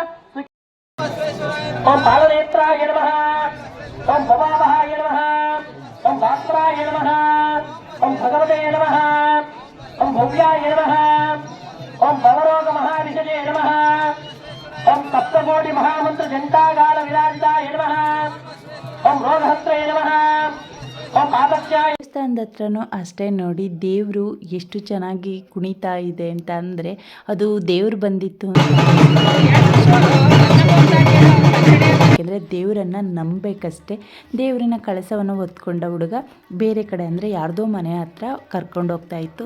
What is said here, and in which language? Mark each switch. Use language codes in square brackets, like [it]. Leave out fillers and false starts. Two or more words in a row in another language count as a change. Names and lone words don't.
[sa] ओम बालनेत्राय नमः ओम भवावहाय नमः ओम भास्कराय नमः ओम भगवते नमः ओम भव्याय नमः ओम भवरोग महाविषये नमः ओम सप्तकोटि महामंत्र जंटागाल विराजिताय नमः ओम रोगहस्त्रे नमः ओम पापस्याय. [kn] ದೇವಸ್ಥಾನದ ಹತ್ರನೂ ಅಷ್ಟೇ ನೋಡಿ ದೇವರು ಎಷ್ಟು ಚೆನ್ನಾಗಿ ಕುಣಿತಾ ಇದೆ ಅಂತ ಅಂದರೆ ಅದು ದೇವ್ರು ಬಂದಿತ್ತು ಯಾಕೆಂದರೆ ದೇವರನ್ನು ನಂಬಬೇಕಷ್ಟೇ. ದೇವರಿನ ಕಳಸವನ್ನು ಹೊತ್ಕೊಂಡ ಹುಡುಗ ಬೇರೆ ಕಡೆ ಅಂದರೆ ಯಾರ್ದೋ ಮನೆ ಹತ್ರ ಕರ್ಕೊಂಡು ಹೋಗ್ತಾ ಇತ್ತು.